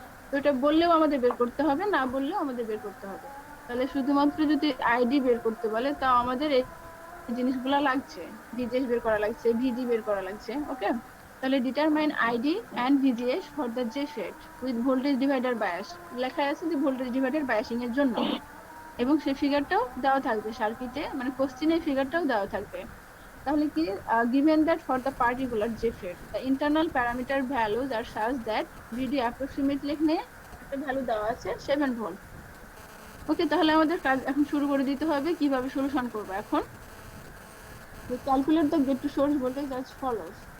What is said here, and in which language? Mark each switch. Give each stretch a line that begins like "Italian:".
Bangla: তো এটা বললেও আমাদের বের করতে হবে, না বললেও আমাদের বের করতে হবে। তাহলে শুধুমাত্র যদি আইডি বের করতে বলে, তাও আমাদের এই জিনিসগুলো লাগছে, ভিজিএস বের করা লাগছে, ভিজি বের করা লাগছে, ওকে? তাহলে
English: determine ID and VGS for the JFET with voltage divider bias,
Bangla: লেখা আছে যে ভোল্টেজ ডিভাইডার বায়াসিং এর জন্য, এবং সেই ফিগারটাও দেওয়া থাকবে সার্কিটে, মানে কোশ্চেনের ফিগারটাও দেওয়া থাকবে। তাহলে কি,
English: given that for the particular JFET the internal parameter values are such that VD approximately
Bangla: এখানে একটা ভ্যালু দেওয়া আছে 7 ভোল্ট। ওকে, তাহলে আমাদের কাজ এখন শুরু করে দিতে হবে, কিভাবে সলিউশন করব এখন।
English: We calculate the gate to source voltage as follows.